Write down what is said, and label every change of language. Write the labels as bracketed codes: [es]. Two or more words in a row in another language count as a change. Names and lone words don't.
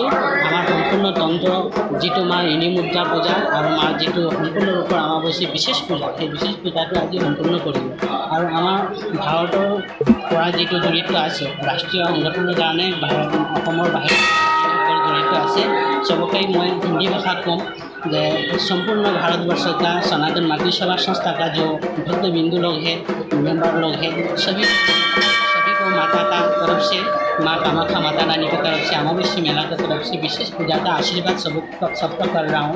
[as] আমাৰ সম্পূৰ্ণ তন্ত্ৰ যিটো মাৰ ইনি মুদ্ৰা পূজা আৰু মাৰ যিটো সম্পূৰ্ণ ৰূপৰ অমাৱস্যা বিশেষ পূজা সেই বিশেষ পূজাটো আজি সম্পূৰ্ণ কৰিলোঁ। আৰু আমাৰ ভাৰতৰ পৰা যিটো জড়িত আছে ৰাষ্ট্ৰীয় সংগঠনৰ কাৰণে অসমৰ বাহিৰত জড়িত আছে [hi] सबके मैं हिंदी भाषा कम जे संपूर्ण भारतवर्ष का सनातन मातृ सेवा संस्था का जो भक्तबिंदु लोग हैं मेंबर लोग हैं सभी को माता का तरफ से माँ कामाख्या माता रानी की तरफ से अमावस्या मेला की तरफ से विशेष पूजा का आशीर्वाद सबका कर रहा हूँ।